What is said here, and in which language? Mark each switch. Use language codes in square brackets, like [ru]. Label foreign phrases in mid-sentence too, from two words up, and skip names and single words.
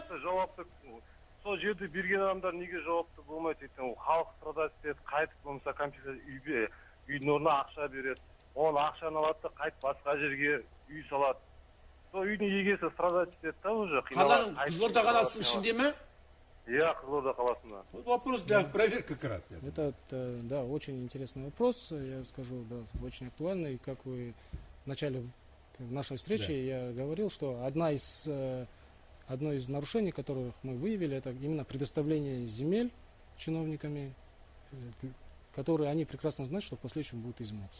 [kk] Жауапты, сол жерді берген адамдар неге жауапты болмайды екен? Ол халық страдать етеді, қайтып болмаса компенсация үйдің орнына ақша береді. Ол ақшаны алады да қайтып басқа жерге үй салады. Сол үйдің егесі страдать етеді да уже. Қаланың Қызылорда қаласының ішінде ме? Иә, Қызылорда қаласында. [ru] Вопрос для проверки как раз. Это, да, очень интересный вопрос, я скажу, да, очень актуальный. Как вы в начале нашей встречи я говорил, что одна из одно из нарушений, которых мы выявили, это именно предоставление земель чиновниками, которые они прекрасно знают, что в последующем будут изыматься.